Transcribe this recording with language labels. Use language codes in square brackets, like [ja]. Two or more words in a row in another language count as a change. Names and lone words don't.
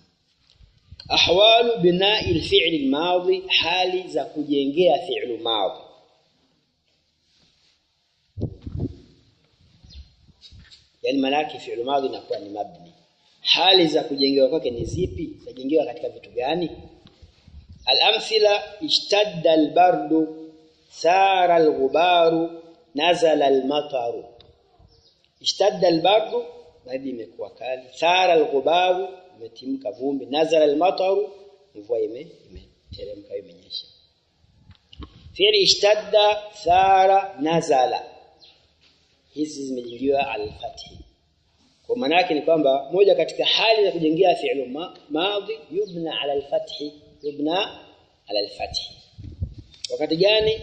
[ar] أحوال بناء الفعل الماضي, [sw] hali za kujengea fi'lu madhi. Yaani maana yake fi'lu madhi inakuwa ni mabni. Hali za kujengewa kwake ni zipi? Zajengewa katika vitu gani? [ar] الأمثلة اشتد البرد، صار الغبار، نزل المطر. اشتد البرد, [sw] baridi imekuwa kali. [ar] صار الغبار, [sw] imetimka vumbi. [ar] نزل المطر, [sw] mvua imeteremka imenyesha. [ar] فعل اشتد، صار، نزل. [sw] Hizi zimejengewa al-fathi. Kwa maana yake ni kwamba moja katika hali za kujengea fi'lu madhi [ar] يبنى على الفتح, [sw] Wakati gani?